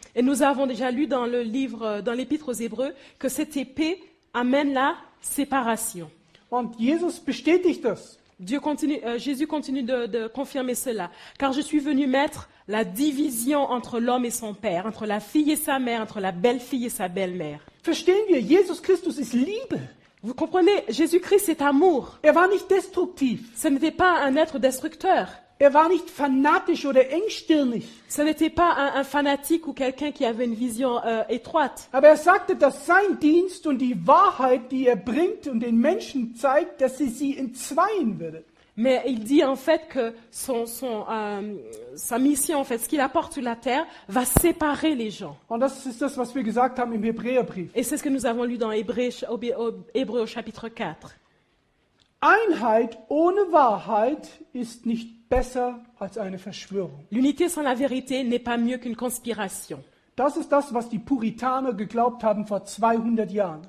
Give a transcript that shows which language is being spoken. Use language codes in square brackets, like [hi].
[fr] Et nous avons déjà lu dans le livre, dans l'épître aux Hébreux, que cette épée amène la séparation. [de] Und Jesus bestätigt das. [fr] Jésus continue de confirmer cela. Car je suis venu mettre la division entre l'homme et son père, entre la fille et sa mère, entre la belle-fille et sa belle-mère. [de] Verstehen wir, Jesus Christus ist Liebe. [fr] Vous comprenez, Jésus-Christ c'est amour. [de] Er war nicht destruktiv. [fr] Ce n'était pas un être destructeur. [de] Er war nicht fanatisch oder engstirnig. [fr] Ce n'était pas un fanatique ou quelqu'un qui avait une vision étroite. [de] Aber er sagte, dass sein Dienst und die Wahrheit, die er bringt und den Menschen zeigt, dass sie entzweien würde. [fr] Mais il dit en fait que sa mission, en fait, ce qu'il apporte sur la terre, va séparer les gens. [de] Und das ist das, was wir gesagt haben im Hebräerbrief. [fr] Et c'est ce que nous avons lu dans Hébreux au chapitre 4. [de] Einheit ohne Wahrheit ist nicht besser als eine Verschwörung. [fr] L'unité sans la vérité n'est pas mieux qu'une conspiration. [de] Das ist das, was die Puritaner geglaubt haben vor 200 Jahren.